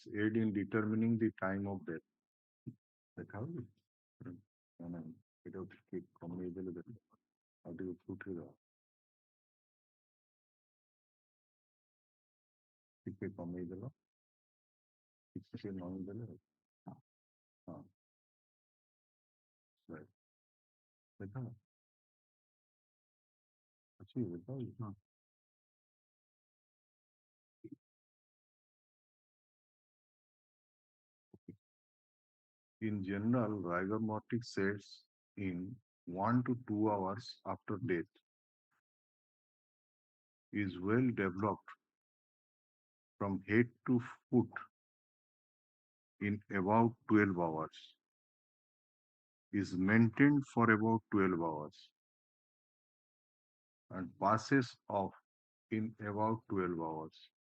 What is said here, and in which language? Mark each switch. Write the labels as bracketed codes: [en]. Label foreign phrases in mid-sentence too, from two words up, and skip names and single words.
[en] aid in determining the time of death [or] ଦେଖା ହଉଛି ଏଇଟା ଟିକେ କମେଇ ଦେଲେ ଦେଖ ଆଉ ଟିକେ ଉଠେଇଦବା ଟିକେ କମେଇ ଦେଲ ଟିକେ ନଇଁ ଦେଲେ ହଁ ଦେଖା ଅଛି ଦେଖା ହଁ [en] In general, rigor mortis sets in 1 to 2 hours after death is well developed from head to foot in about 12 hours, is maintained for about 12 hours, and passes of in about 12 hours.